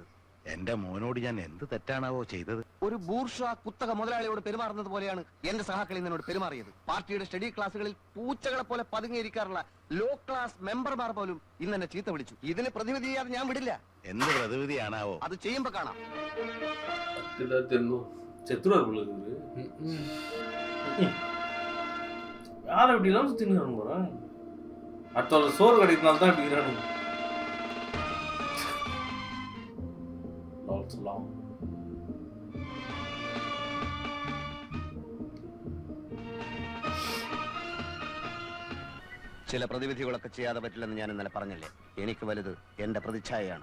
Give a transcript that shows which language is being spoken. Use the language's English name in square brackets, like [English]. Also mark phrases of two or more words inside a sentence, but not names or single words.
[Malayalam] എന്റെ മോനോട് ഞാൻ എന്ത് തെറ്റാണാവോ ചെയ്തത്? ഒരു ബൂർഷ്വാ കുത്തക മുതലാളിയോട് പെരുമാറുന്നത് പോലെയാണ് എന്റെ സഹാക്കളിൽ നിന്നോട് പെരുമാറിയത്. പാർട്ടിയുടെ [English] study classes [Malayalam] പൂച്ചകളെ പോലെ പതുങ്ങിയിരിക്കാറുള്ള [English] low class members [Malayalam] പോലും ഇന്ന് എന്നെ ചീത്ത വിളിച്ചു. ഇതിന് പ്രതിവിധി ചെയ്യാതെ ഞാൻ വിടില്ല. എന്ത് പ്രതിവിധിയാണാവോ? അത് ചെയ്യുമ്പോ കാണാം. [Tamil] யாரை இப்படி எல்லாம் சுத்தின்னு போறேன்? அடுத்த சோறு கிடைக்கிறதுனால தான் இப்படி இருக்கிறானு. [Malayalam] ചില പ്രതിവിധികളൊക്കെ ചെയ്യാതെ പറ്റില്ലെന്ന് ഞാൻ ഇന്നലെ പറഞ്ഞില്ലേ? എനിക്ക് വലുത് എന്റെ പ്രതിച്ഛായയാണ്.